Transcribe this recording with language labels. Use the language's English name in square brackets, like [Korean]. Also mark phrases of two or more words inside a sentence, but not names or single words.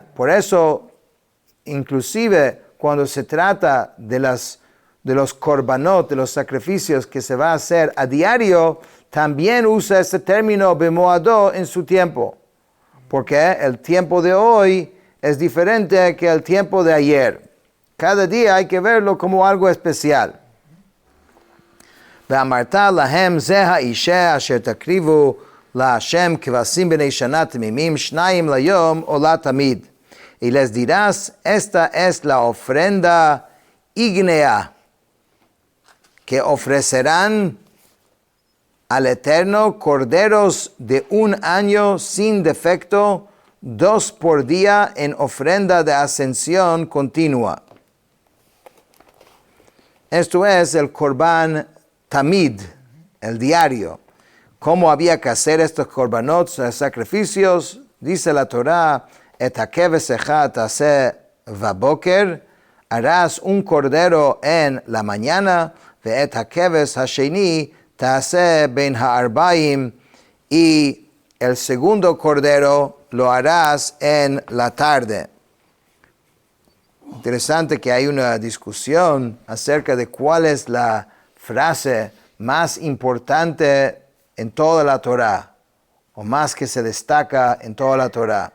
[Spanish] Por eso, inclusive cuando se trata de los korbanot, de los sacrificios que se va a hacer a diario, también usa ese término bemoado en su tiempo. Porque el tiempo de hoy es diferente que el tiempo de ayer. Cada día hay que verlo como algo especial. [Hebrew] ואמרת להם זה האישה אשר תקריבו להשם כבשים בני שנה תמימים 2 ליום עולה תמיד. [Spanish] Y les dirás, esta es la ofrenda ígnea que ofrecerán al Eterno corderos de 1 año sin defecto, 2 por día en ofrenda de ascensión continua. Esto es el Corbán Tamid, el diario. ¿Cómo había que hacer estos korbanot, sacrificios? Dice la Torah, [Hebrew] את הכבש אחד תעשה בבקר, [Spanish] harás un cordero en la mañana, [Hebrew] ואת הכבש השני תעשה בין הערבים, [Spanish] y el segundo cordero lo harás en la tarde. Interesante que hay una discusión acerca de cuál es la frase más importante en toda la Torah, o más que se destaca en toda la Torah.